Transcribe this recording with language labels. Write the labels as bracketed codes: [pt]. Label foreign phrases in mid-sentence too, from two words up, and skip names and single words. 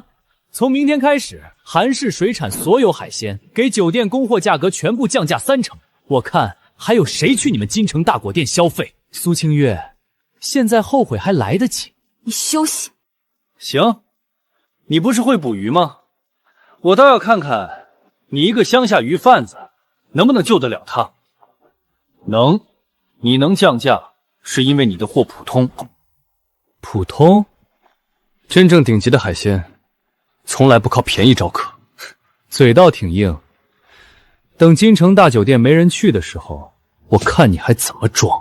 [zh] 從明天開始，韓氏水產所有海鮮給酒店供貨價格全部降價30%。我看還有誰去你們京城大果店消費？蘇清月，現在後悔還來得及。你休息。行，你不是會捕魚嗎？我倒要看看你一個鄉下魚販子能不能救得了他。能。你能降價，是因為你的貨普通。普通？真正頂級的海鮮，從來不靠便宜招客。嘴倒挺硬。等京城大酒店沒人去的時候，我看你還怎麼裝。